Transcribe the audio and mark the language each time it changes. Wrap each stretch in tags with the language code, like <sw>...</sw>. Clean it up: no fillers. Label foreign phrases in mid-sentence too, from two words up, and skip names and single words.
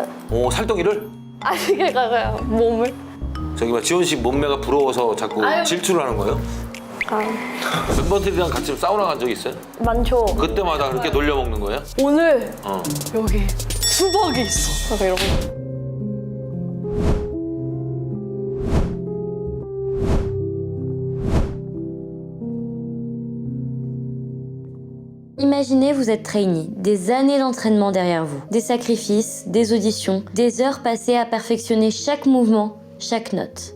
<ko>살덩이를? 아니 그러니까 몸을. 저기 막 지원 씨 몸매가 부러워서 자꾸 질투를 하는 거예요? 아, 멤버들이랑 같이 사우나 간 적 있어요? 많죠. 그때마다 그렇게 놀려먹는 거예요? 오늘 어. 여기 수박이 있어. 막 이러고.</ko> <fr>Imaginez, vous êtes trainee, des années d'entraînement derrière vous, des sacrifices, des auditions, des heures passées à perfectionner chaque mouvement, chaque note.</fr>